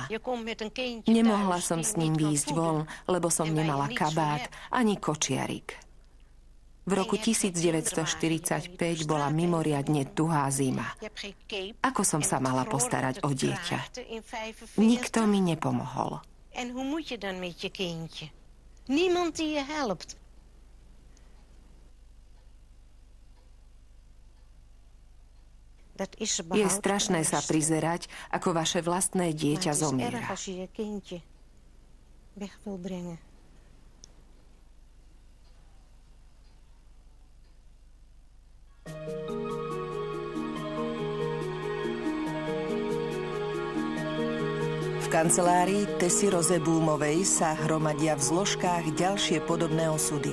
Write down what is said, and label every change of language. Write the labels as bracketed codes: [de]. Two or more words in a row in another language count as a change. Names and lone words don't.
[sk] Nemohla som s ním výjsť von, lebo som nemala kabát ani kočiarik. V roku 1945 bola mimoriadne tuhá zima. Ako som sa mala postarať o dieťa? Nikto mi nepomohol. [nl] En hoe moet je dan met je kindje? Niemand die je helpt. [sk] Je strašné sa prizerať, ako vaše vlastné dieťa zomiera. V kancelárii Tessy Rozebúmovej sa hromadia v zložkách ďalšie podobné osudy.